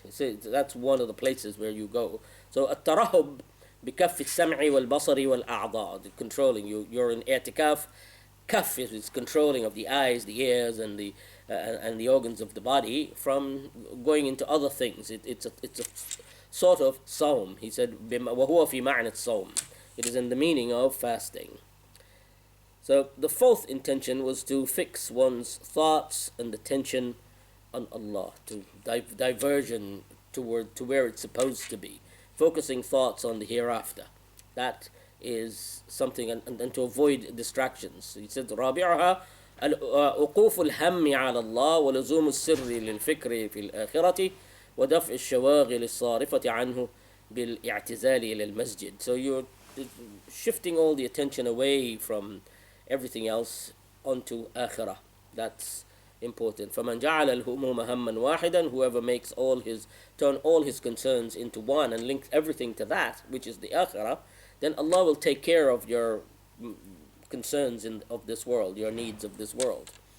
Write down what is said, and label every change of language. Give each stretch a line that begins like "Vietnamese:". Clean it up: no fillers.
English: So that's one of the places where you go. So at-tarahub
Arabic: بكف السمع والبصر والأعضاء,
English: controlling you're in i'tikaf. Kaf is controlling of the eyes, the ears, and the organs of the body from going into other things. It's a sort of sawm. He said
Arabic: وهو في معنى الصوم.
English: It is in the meaning of fasting. So the fourth intention was to fix one's thoughts and attention on Allah, to diversion to where it's supposed to be, focusing thoughts on the hereafter. That is something, and to avoid distractions. He said,
Arabic: رابعها وقوف الهم على الله ولزوم السر للفكر في الآخرة ودفع الشواغل الصارفة عنه بالاعتزال إلى المسجد.
English: So you're shifting all the attention away from everything else onto akhirah. That's important.
Arabic: فَمَنْ جَعَلَ الْهُمُومَ هَمًّا وَاحِدًا,
English: whoever makes turn all his concerns into one and links everything to that, which is the akhirah, then Allah will take care of your concerns of this world, your needs of this world.